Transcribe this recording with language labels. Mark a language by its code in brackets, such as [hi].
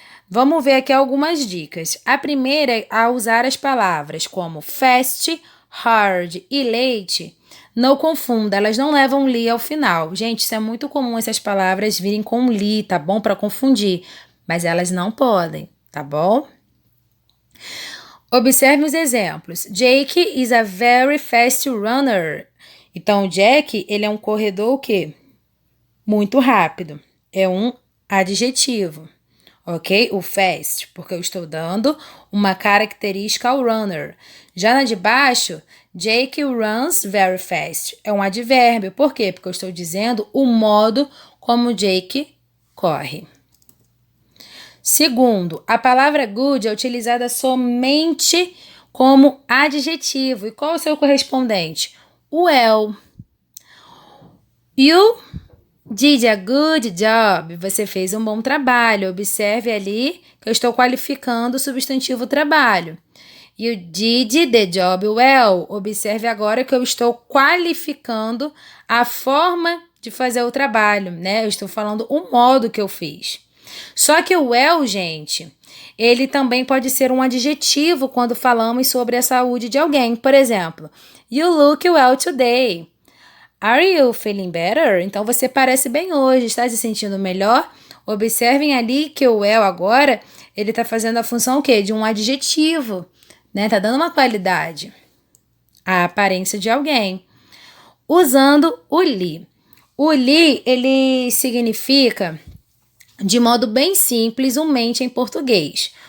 [pt] Vamos ver aqui algumas dicas. A primeira é a usar as palavras como fast, hard e late. Não confunda, elas não levam li ao final. Gente, isso é muito comum essas palavras virem com li, tá bom? Para confundir, mas elas não podem, tá bom? Observe os exemplos. [en] Jake is a very fast runner. [pt] Então, Jack, ele é um corredor o quê? Muito rápido. É um adjetivo. Ok? O fast, porque eu estou dando uma característica ao runner. Já na de baixo, [en] Jake runs very fast. [pt] É um advérbio. Por quê? Porque eu estou dizendo o modo como Jake corre. Segundo, a palavra good é utilizada somente como adjetivo. E qual é o seu correspondente? Well. [en] You did a good job. [pt] Você fez um bom trabalho. Observe ali que eu estou qualificando o substantivo trabalho. [en] You did the job well. [pt] Observe agora que eu estou qualificando a forma de fazer o trabalho, né? Eu estou falando o modo que eu fiz. Só que o well, gente, ele também pode ser um adjetivo quando falamos sobre a saúde de alguém. Por exemplo, [en] you look well today. Are you feeling better? [pt] Então, você parece bem hoje, está se sentindo melhor? Observem ali que o well agora, ele está fazendo a função o quê? De um adjetivo, né? Tá dando uma qualidade à aparência de alguém. Usando o li. O li, ele significa, de modo bem simples, um mente em português.